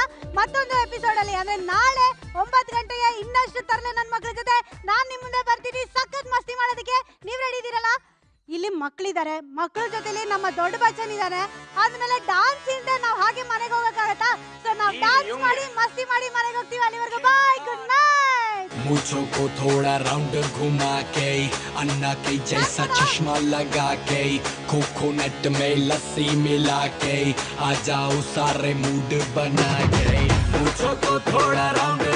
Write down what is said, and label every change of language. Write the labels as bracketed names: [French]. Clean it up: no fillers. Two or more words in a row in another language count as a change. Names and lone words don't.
[Kannada] ಮತ್ತೊಂದು ಎಪಿಸೋಡ್ ಅಲ್ಲಿ ಅಂದ್ರೆ ನಾಳೆ 9 ಗಂಟೆಗೆ ಇನ್ನಷ್ಟು ತರಲೆ ನನ್ನ ಮಕ್ಕಳ ಜೊತೆ ನಾನು ನಿಮ್ಮ ಮುಂದೆ ಬರ್ತೀನಿ ಸಖತ್ ಮಸ್ತಿ ಮಾಡೋದಕ್ಕೆ. ನೀವು ರೆಡಿ ಇದ್ದೀರಲ್ಲ? ಇಲ್ಲಿ ಮಕ್ಕಳಿದ್ದಾರೆ, ಮಕ್ಕಳ ಜೊತೆಲಿ ನಮ್ಮ ದೊಡ್ಡ ಬಚ್ಚನ್ ಇದ್ದಾರೆ. ಆದ್ಮೇಲೆ ಡಾನ್ಸ್ ಇಂದ ನಾವು ಹಾಗೆ ಮನೆಗೆ ಹೋಗಕ್ಕಾಗತ್ತಾ? ಸೊ ನಾವು ಡಾನ್ಸ್ ಮಾಡಿ ಮಸ್ತಿ ಮಾಡಿ ಮನೆಗೆ ಹೋಗ್ತೀವಿ. ಅಲ್ಲಿವರೆಗೂ ಬಾಯ್, [English] good night. [Hindi] मुझो को थोड़ा राउंड घुमा के अन्ना के जैसा चश्मा लगा के कोकोनट में लस्सी मिला के आ जाओ सारे मूड बना के मुझो को थोड़ा राउंड